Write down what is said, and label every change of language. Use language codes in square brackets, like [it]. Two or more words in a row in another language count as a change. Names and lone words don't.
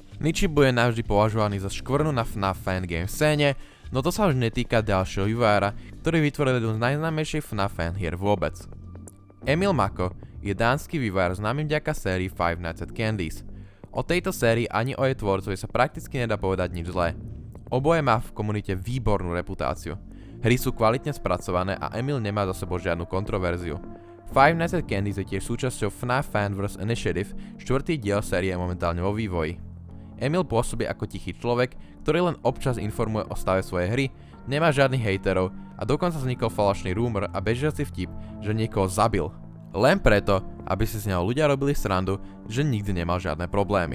[sk] Nichi bude navždy považovaný za škvrnu na FNAF fangame scéne, No to sa už netýka ďalšieho vývojára, ktorý vytvoril jednu z najznámejších FNAF fan hier vôbec. Emil Mako je dánsky vývojár známy vďaka sérii Five Nights at Candy's. O tejto sérii ani o jej tvorcovi sa prakticky nedá povedať nič zlé. Oboje má v komunite výbornú reputáciu. Hry sú kvalitne spracované a Emil nemá za sebou žiadnu kontroverziu. Five Nights at Candy's je tiež súčasťou FNAF Fanverse Initiative, štvrtý diel série je momentálne vo vývoji. Emil pôsobí ako tichý človek, ktorý len občas informuje o stave svojej hry, nemá žiadnych hejterov a dokonca vznikol falošný rumor a bežiaci vtip, že niekoho zabil. Len preto, aby si z neho ľudia robili srandu, že nikdy nemal žiadne problémy.